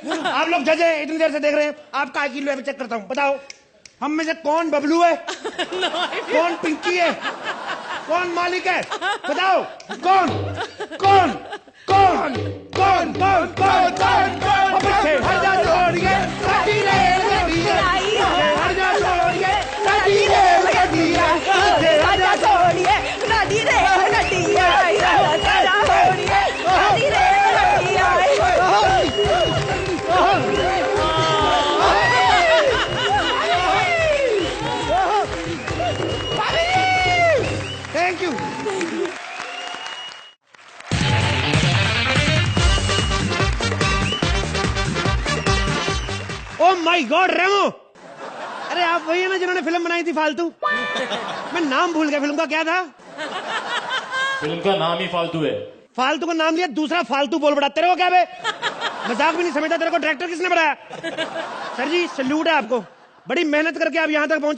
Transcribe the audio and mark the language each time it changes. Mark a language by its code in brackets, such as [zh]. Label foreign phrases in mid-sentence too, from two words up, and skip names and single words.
[hi] आप लोग जज है, इतनी देर से देख रहे हैं, आपका IQ लेवल चेक करता हूँ। बताओ हम में से कौन बबलू है, कौन पिंकी है, कौन मालिक है? बताओ कौन कौन कौन कौन कौन कौन कौन? पीछे हट जा छोड़िए, गाड़ी रे गड़िया, हट जा छोड़िए, गाड़ी रे गड़िया, हट जा छोड़िए, गाड़ी रे गड़िया, हट जा छोड़िए, गाड़ी रे गड़िया। [en] thank you. oh my god [hi] रेमो, अरे आप वही है ना जिन्होंने फिल्म बनाई थी फालतू? मैं नाम भूल गया, फिल्म का क्या था? फिल्म का नाम ही फालतू है। फालतू का नाम लिया, दूसरा फालतू बोल बड़ा। तेरे को क्या बे, मजाक भी नहीं समझता। तेरे को डायरेक्टर किसने बनाया? सर जी सैल्यूट है आपको, बड़ी मेहनत करके आप यहाँ तक पहुंचे।